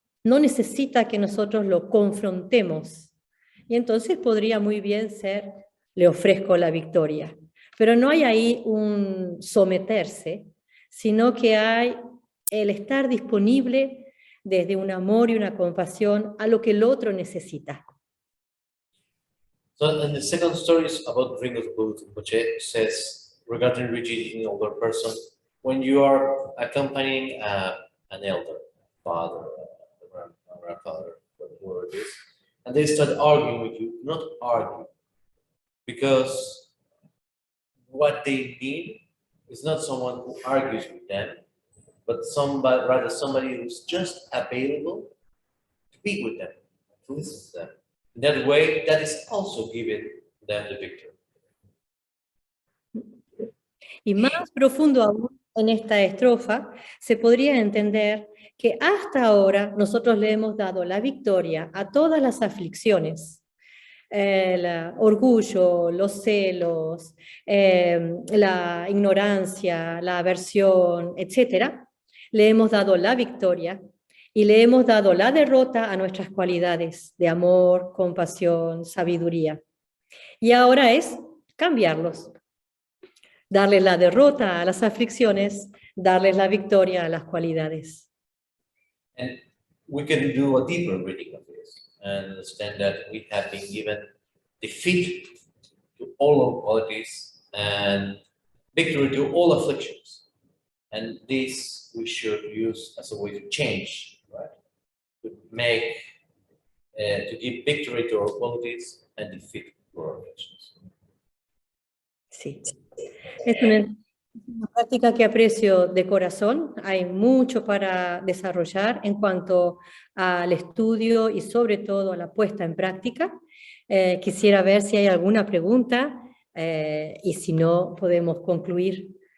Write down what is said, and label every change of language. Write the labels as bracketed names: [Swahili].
[Spanish] no necesita que nosotros lo confrontemos. Y entonces podría muy bien ser, le ofrezco la victoria. Pero no hay ahí un someterse, sino que hay el estar disponible desde un amor y una compasión a lo que el otro necesita. [English] So, and the second story is about Ringo which says, regarding rigidity in older person, when you are accompanying an elder, father, grandfather, whatever it is, and they start arguing with you, not argue, because what they need is not someone who argues with them, but rather somebody who's just available to be with them, to listen to them. In that way, that is also giving them the victory. [Spanish] Y más profundo aún en esta estrofa, se podría entender que hasta ahora nosotros le hemos dado la victoria a todas las aflicciones, el orgullo, los celos, la ignorancia, la aversión, etc. Le hemos dado la victoria y le hemos dado la derrota a nuestras cualidades de amor, compasión, sabiduría. Y ahora es cambiarlos. Darles la derrota a las aflicciones, darles la victoria a las cualidades. [English] And we can do a deeper reading of this and understand that we have been given defeat to all our qualities and victory to all afflictions. And this we should use as a way to change, right? To make, to give victory to our qualities and defeat to our afflictions. [Spanish] Sí. Es una práctica que aprecio de corazón. Hay mucho para desarrollar en cuanto al estudio y sobre todo a la puesta en práctica. Quisiera ver si hay alguna pregunta y si no, podemos concluir.